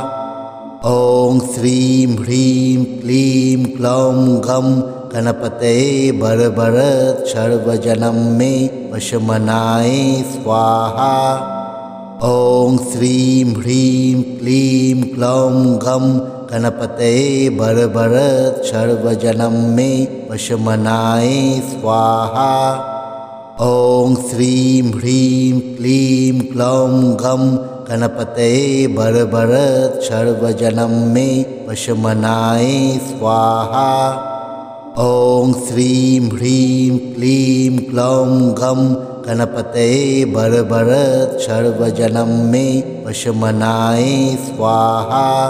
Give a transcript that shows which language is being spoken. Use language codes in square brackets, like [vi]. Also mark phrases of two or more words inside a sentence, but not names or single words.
[sa] ওং শ্রীম হ্রিম ক্লিম ক্লৌম গম গণপতয়ে বরবরত সর্বজনম মে পশমনায় স্বাহা। ওং শ্রীম হ্রিম ক্লিম ক্লৌম গম গণপতয়ে বরবরত সর্বজনম মে পশমনায় স্বাহা। ॐ श्रीं ह्रीं क्लीं क्लौं गं गणपतये बरबरत् सर्वजनं मे वशमनाय स्वाहा। ॐ श्रीं ह्रीं क्लीं क्लौं गं गणपतये बरबरत् सर्वजनं मे वशमनाय स्वाहा।